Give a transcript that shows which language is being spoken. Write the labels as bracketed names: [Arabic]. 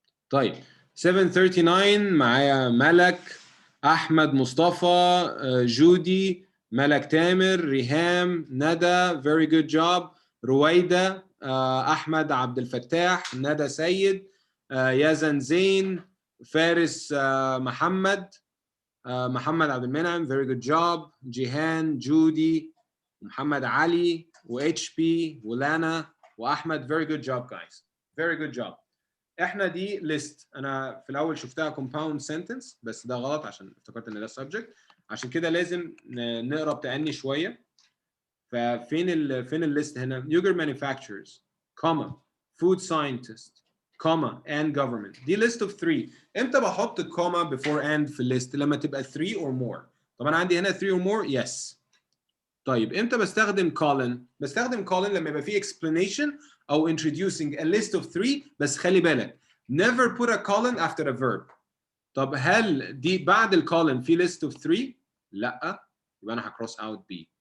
[English] طيب 7:39 معايا ملك احمد مصطفى جودي ملك تامر ريهام ندى very good job رويدة احمد عبد الفتاح ندى سيد يزن زين فارس محمد محمد عبد المنعم very good job جيهان جودي محمد علي واتش بي ولانا واحمد very good job guys very good job. [Arabic] احنا دي list انا في الاول شفتها compound sentence بس ده غلط عشان افتكرت ان ده subject عشان كده لازم نقرا بتأني شويه. فين فين الليست هنا [English] yogurt manufacturers comma food scientists comma and government دي list of 3. [Arabic] امتى بحط comma before and في الليست؟ لما تبقى [English] 3 or more. [Arabic] طب انا عندي هنا [English] 3 or more yes. [Arabic] طيب امتى بستخدم [English] colon؟ بستخدم colon لما يبقى فيه explanation او introducing a list of 3 [Arabic] بس خلي بالك [English] never put a colon after a verb. [Arabic] طب هل دي بعد الcolon في list of 3؟ لا يبقى انا هcross out B.